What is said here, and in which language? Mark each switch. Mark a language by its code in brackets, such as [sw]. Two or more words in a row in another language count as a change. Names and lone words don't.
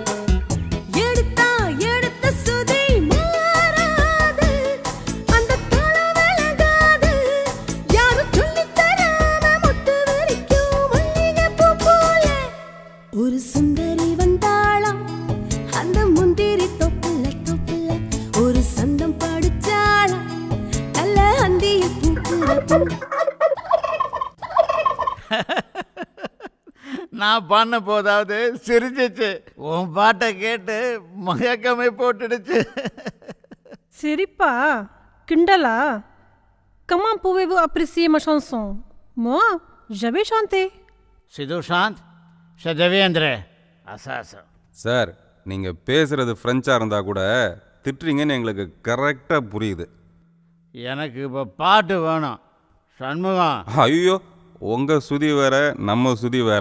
[ta] எடுத்த சுதி மாறாது அந்த தாளம் விலகாது யாரும் சொல்லித் தராம முத்து வரைக்கும் மல்லிகை பூ போல ஒரு சுந்தரி வந்தாளாம் அந்த முந்திரி தோப்புல ஒரு சந்தம் படிச்சாளா நல்ல அந்தியில் பூக்குற பூ. நான் பண்ண போதாவது சிரிச்சிச்சு, உன் பாட்டை கேட்டு மயக்கமே போட்டுடுச்சு. Siripa, Kindala, [fr] comment pouvez-vous apprécier ma chanson? Moi, j'avais chanté. சிதுஷாந்த், சஜவேந்திர, அசாசம். [ta] சார், நீங்கள் பேசுகிறது ஃப்ரெஞ்சாக இருந்தால் கூட திட்டுறீங்கன்னு எங்களுக்கு கரெக்டாக புரியுது. எனக்கு இப்போ பாட்டு வேணும். சண்முகம், ஐயோ, உங்கள் சுதி வேற நம்ம சுதி வேற.